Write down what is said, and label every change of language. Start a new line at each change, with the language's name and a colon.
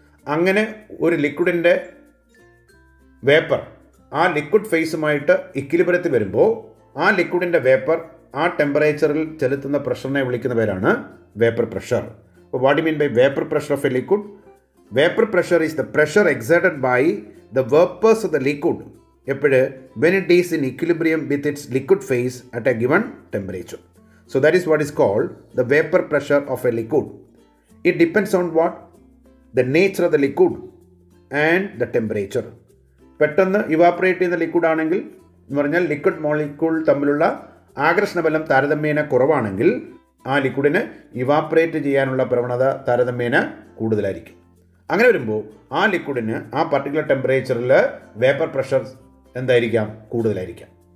Malayalam: അങ്ങനെ ഒരു ലിക്വിഡിൻ്റെ വേപ്പർ ആ ലിക്വിഡ് ഫേസുമായിട്ട് ഇക്വിലിബ്രിയത്തിൽ വരുമ്പോൾ ആ ലിക്വിഡിൻ്റെ വേപ്പർ ആ ടെമ്പറേച്ചറിൽ ചെലുത്തുന്ന പ്രഷറിനെ വിളിക്കുന്ന പേരാണ് വേപ്പർ പ്രഷർ.
English: അപ്പോൾ what you mean by vapour pressure of a liquid? Vapour pressure is the pressure exerted by the vapours of the liquid എപ്പോഴ് when it is in equilibrium with its liquid phase at a given temperature. So that is what is called the vapor pressure of a liquid. It depends on what? The nature of the liquid and the temperature.
Malayalam: പെട്ടെന്ന് evaporate ചെയ്യുന്ന liquid ആണെങ്കിൽ എന്ന് പറഞ്ഞാൽ liquid molecule തമ്മിലുള്ള ആകർഷണബലം താരതമ്യേന കുറവാണെങ്കിൽ ആ ലിക്വിഡിന് evaporate ചെയ്യാനുള്ള പ്രവണത താരതമ്യേന കൂടുതലായിരിക്കും. അങ്ങനെ വരുമ്പോൾ ആ ലിക്വിഡിന് ആ പർട്ടിക്കുലർ ടെമ്പറേച്ചറിൽ വേപ്പർ പ്രഷർ എന്തായിരിക്കാം? കൂടുതലായിരിക്കാം.